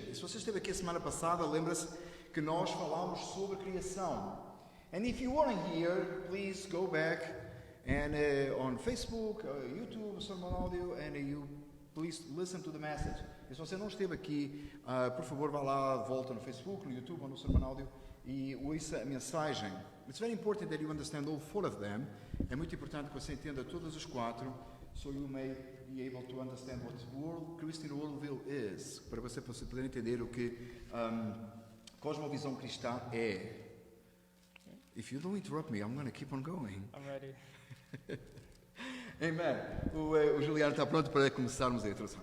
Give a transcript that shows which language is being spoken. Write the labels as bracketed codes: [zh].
[pt] E se você esteve aqui a semana passada, lembra-se que nós falámos sobre criação. [en] And if you weren't here, please go back and on Facebook, YouTube, Sermon Audio, and you please listen to the message. [pt] E se você não esteve aqui, por favor, vá lá, volta no Facebook, no YouTube ou no Sermon Audio e ouça a mensagem. [en] It's very important that you understand all four of them. [pt] É muito importante que você entenda todas as quatro, [en] so you may be able to understand what Christian worldview is, [pt] para você poder entender o que cosmovisão cristã é. [en] If you don't interrupt me, I'm going to keep on going. I'm ready. Amen. [pt] O Juliano está pronto para começarmos a introdução.